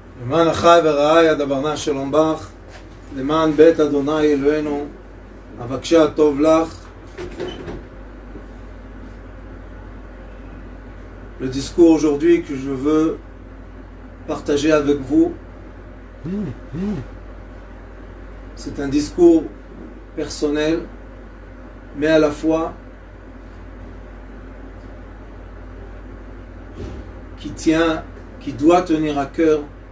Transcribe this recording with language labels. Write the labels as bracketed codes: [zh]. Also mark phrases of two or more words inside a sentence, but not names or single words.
[he] למען אחי ורעי אדברנה שלום בך, למען בית אדוני אלוהינו, אבקשה טוב לך. [fr] Le discours aujourd'hui que je veux partager avec vous, c'est un discours personnel, mais à la fois qui doit tenir à cœur